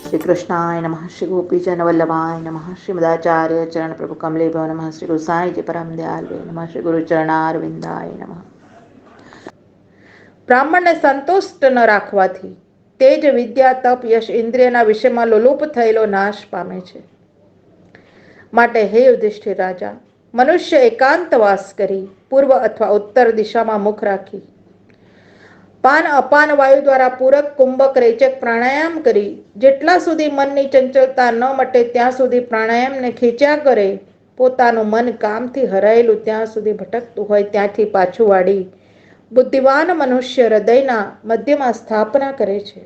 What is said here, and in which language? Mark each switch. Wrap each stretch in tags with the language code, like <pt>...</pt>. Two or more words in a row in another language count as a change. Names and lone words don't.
<sa>कृष्णाय नमः, श्री गोपीजन वल्लभाय नमः, श्रीमदाचार्य चरण प्रभु कमलेभ्यो नमः, श्री गुरु साई जी परम दयालवे नमः, श्री गुरु चरणारविंदाय नमः।</sa> <gu>બ્રાહ્મણને સંતુષ્ટ ન રાખવાથી તેજ વિદ્યા તપ યશ ઇન્દ્રિયના વિષયમાં લોલુપ થયેલો નાશ પામે છે. માટે હે યુધિષ્ઠિર રાજા, મનુષ્ય એકાંતવાસ કરી પૂર્વ અથવા ઉત્તર દિશામાં મુખ રાખી પાન અપાન વાયુ દ્વારા પૂરક કુંભક રેચક પ્રાણાયામ કરી જેટલા સુધી મનની ચંચળતા ન મટે ત્યાં સુધી પ્રાણાયામને ખેંચ્યા કરે, પોતાનું મન કામથી હરાયેલું ત્યાં સુધી ભટકતું હોય ત્યાંથી પાછું વાળી બુદ્ધિવાન મનુષ્ય હૃદયના મધ્યમાં સ્થાપના કરે છે.</gu>